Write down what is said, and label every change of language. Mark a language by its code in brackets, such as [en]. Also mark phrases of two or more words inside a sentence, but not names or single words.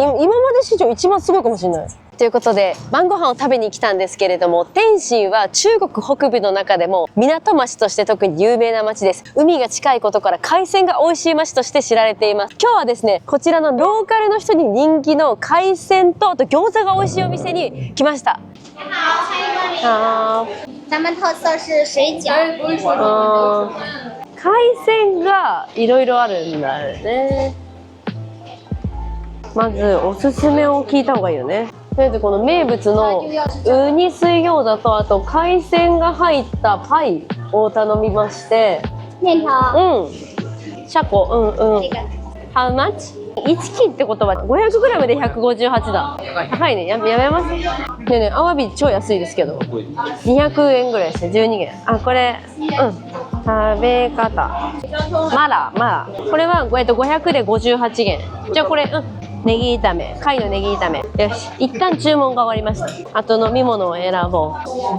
[ja] 今まで史上一番すごいかもしれない。ということで晩ご飯を食べに来たんですけれども、天津は中国北部の中でも港町として特に有名な町です。海が近いことから海鮮が美味しい町として知られています。今日はですね、こちらのローカルの人に人気の海鮮とあと餃子が美味しいお店に来ました。 [zh] 咱们特色是水饺。 [ja] 海鮮がいろいろあるんだよね。まずおすすめを聞いた方がいいよね。とりあえずこの名物のウニ水餃子とあと海鮮が入ったパイを頼みまして、 [zh] 面条。 [en] シャコ、How much？ [ja] 1 斤ってことは 500g で158だ。高いね。やめます。ねえねえ、アワビ超安いですけど200円ぐらいですね。12元。あ、これ食べ方マラこれは500で58元。じゃあこれネギ炒め、貝のネギ炒め。よし、一旦注文が終わりました。あと飲み物を選ぼう。